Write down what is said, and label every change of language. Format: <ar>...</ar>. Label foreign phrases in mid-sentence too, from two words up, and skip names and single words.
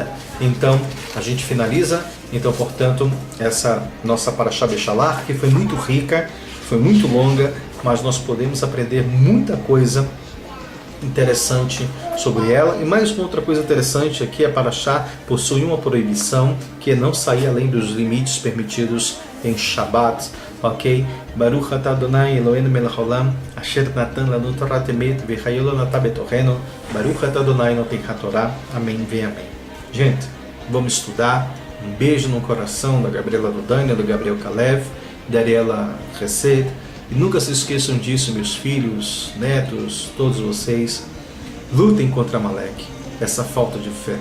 <pt>Então, a gente finaliza, então, portanto, essa nossa Parashá Beshalach, que foi muito rica, foi muito longa, mas nós podemos aprender muita coisa interessante sobre ela. E mais uma outra coisa interessante aqui, a Parashá possui uma proibição, que é não sair além dos limites permitidos em Shabbat, ok?</pt> <he>ברוך אתה אדוני אלוהינו מלך העולם אשר נתן לנו תורת אמת וחיי עולם נטע בתוכנו. ברוך אתה אדוני נותן התורה.</he> <pt>Amém, vem amém. Gente, vamos estudar. Um beijo no coração da Gabriela Dodânia, do Gabriel Kalev, da Ariela Reced. E nunca se esqueçam disso, meus filhos, netos, todos vocês. Lutem contra Amaleque, essa falta de fé.</pt>